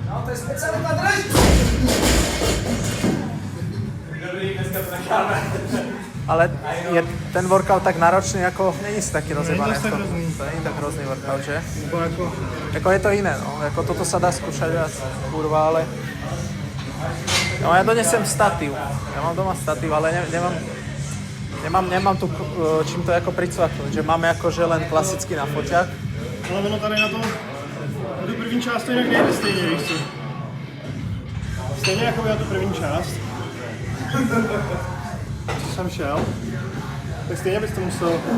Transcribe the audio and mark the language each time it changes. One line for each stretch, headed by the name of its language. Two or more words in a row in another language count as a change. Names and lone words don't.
Czech: Ale je ten workout tak náročný, jako není
Slovak: si taký rozjebaný.
Czech: tak hrozný. To není tak hrozný workout, že? Nebo jako... Jako je to iné, no.
Slovak: Jako toto sa dá skúšať viac, kurva, ale... No ja donesem statív. Ja mám doma statív, ale nemám tu čím to jako pricvaknúť. Že máme akože len klasicky na foťák.
Czech: Ale ono tady na to... Tu první část to jinak nejde stejně, víš co? Stejně jako já tu první část. Co jsem šel, tak stejně bys to musel